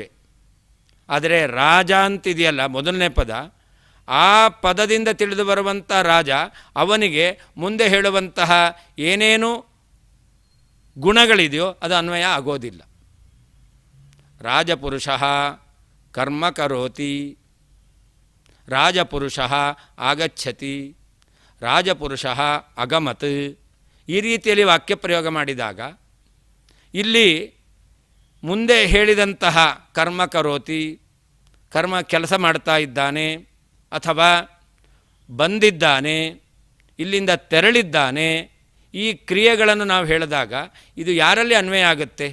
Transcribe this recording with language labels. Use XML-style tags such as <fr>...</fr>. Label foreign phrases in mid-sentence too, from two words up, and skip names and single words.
<kn>ಆದರೆ ರಾಜ ಅಂತಿದೆಯಲ್ಲ ಮೊದಲನೇ ಪದ, ಆ ಪದದಿಂದ ತಿಳಿದು ಬರುವಂಥ ರಾಜ ಅವನಿಗೆ ಮುಂದೆ ಹೇಳುವಂತಹ ಏನೇನು ಗುಣಗಳಿದೆಯೋ ಅದು ಅನ್ವಯ ಆಗೋದಿಲ್ಲ.</kn> <sa>ರಾಜಪುರುಷ ಕರ್ಮ ಕರೋತಿ, ರಾಜಪುರುಷ ಆಗಚ್ಚತಿ, ರಾಜಪುರುಷ ಅಗಮತ್,</sa> <kn>ಈ ರೀತಿಯಲ್ಲಿ ವಾಕ್ಯ ಪ್ರಯೋಗ ಮಾಡಿದಾಗ ಇಲ್ಲಿ ಮುಂದೆ ಹೇಳಿದಂತಹ</kn> <sa>ಕರ್ಮ ಕರೋತಿ,</sa> <kn>ಕರ್ಮ ಕೆಲಸ ಮಾಡ್ತಾ ಇದ್ದಾನೆ ಅಥವಾ ಬಂದಿದ್ದಾನೆ, ಇಲ್ಲಿಂದ ತೆರಳಿದ್ದಾನೆ, ಈ ಕ್ರಿಯೆಗಳನ್ನು ನಾವು ಹೇಳಿದಾಗ ಇದು ಯಾರಲ್ಲಿ ಅನ್ವಯ ಆಗುತ್ತೆ?</kn>